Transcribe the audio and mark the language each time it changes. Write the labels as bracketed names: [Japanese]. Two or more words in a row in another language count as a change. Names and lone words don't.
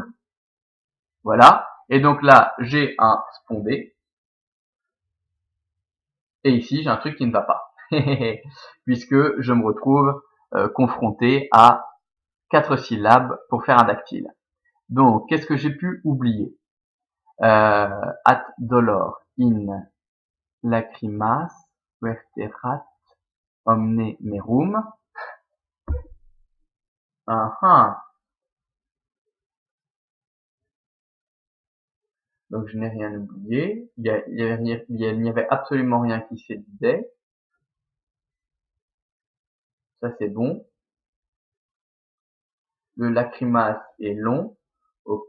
[French] Voilà. Et donc là, j'ai un spondé. Et ici, j'ai un truc qui ne va pas. Puisque je me retrouve confronté à 4 syllabes pour faire un dactyle. Donc, qu'est-ce que j'ai pu oublier? [Latin] At dolor in lacrimas verterat omne merum. [French] Donc je n'ai rien oublié. Il n'y avait absolument rien qui s'éditait. Ça c'est bon. Le lacrimas est long. Ok.